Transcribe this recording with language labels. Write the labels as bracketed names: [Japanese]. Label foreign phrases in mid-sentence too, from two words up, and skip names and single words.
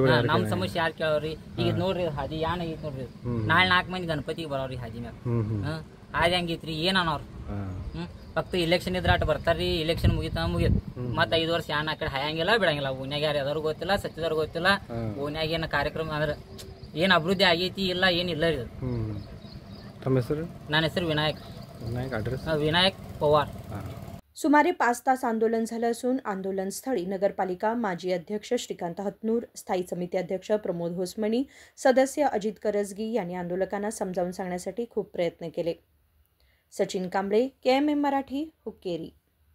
[Kannada] ನಮ್ಮ ಸಮಸ್ಯೆ ಯಾರು ಕೇಳೋರಿ ಈಗ ನೋಡ್ರಿ ಹಾದಿ ಯಾನ್ ಐತಿ ನೋಡ್ರಿ ನಾಳೆ 4 ಮಂದಿ ಗಣಪತಿಗೆ ಬರೋರಿ ಹಾದಿ ಮ್ಯಾಗ ಹಾದಿ ಹಂಗಿತ್ರಿ ಏನ್ ಅನ್ನೋರು ಫಕ್ತ ಇಲೆಕ್ಷನ್ ಇದ್ರ ಅಟ್ ಬರ್ತಾರ್ರಿ ಇಲೆಕ್ಷನ್ ಮುಗಿತ ಮತ್ತ 5 ವರ್ಷ ಯಾನ್ ಆ ಕಡೆ ಹಾಯಂಗಿಲ್ಲ ಬಿಡಂಗಿಲ್ಲ ಓನ್ಯಾಗ ಯಾರು ಯಾವ್ದಾರು ಗೊತ್ತಿಲ್ಲ ಸಚಿವರು ಗೊತ್ತಿಲ್ಲ ಓನ್ಯಾಗ ಏನ ಕಾರ್ಯಕ್ರಮ ಅಂದ್ರೆ ಏನ್ ಅಭಿವೃದ್ಧಿ ಆಗೈತಿ ಇಲ್ಲ ಏನಿಲ್ಲ ರೀ ತಮ್ಮ ಹೆಸರು ನನ್ನ ಹೆಸರು ವಿನಾಯಕ್ ವಿನಾಯಕ್ ಪವಾರ್। [Marathi] सुमारे 5 तास आंदोलन झालं असून आंदोलनस्थळी नगरपालिका माजी अध्यक्ष श्रीकांत हतनूर, स्थायी समिती अध्यक्ष प्रमोद होसमणी, सदस्य अजित करजगी यांनी आंदोलकांना समजावून सांगण्यासाठी खूप प्रयत्न केले। सचिन कांबळे, KMM मराठी, हुक्केरी।